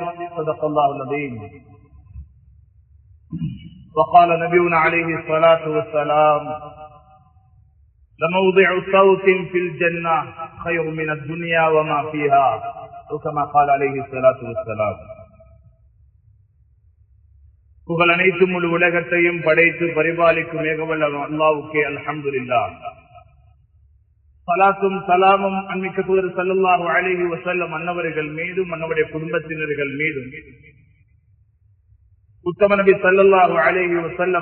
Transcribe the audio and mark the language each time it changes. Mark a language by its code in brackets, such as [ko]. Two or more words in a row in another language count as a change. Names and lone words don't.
[ar] صدق الله العظيم. وقال نبينا عليه الصلاة والسلام: لموضع صوت في الجنة خير من الدنيا وما فيها، كما قال عليه الصلاة والسلام. [ta] புகழ் அனைத்தும் முழு உலகத்தையும் படைத்து பரிபாலிக்கும் ஏகவல்ல அல்லாஹ்வுக்கே அல்ஹம்துலில்லாஹ். ஸலாத்தும் ஸலாமும் அன்மிக்க தூதர் [ar] صلى الله عليه وسلم [ta] அன்னவர்கள் மீதும் அன்னவருடைய குடும்பத்தினர்கள் மீதும் உத்தம நபி [ar] صلى الله عليه وسلم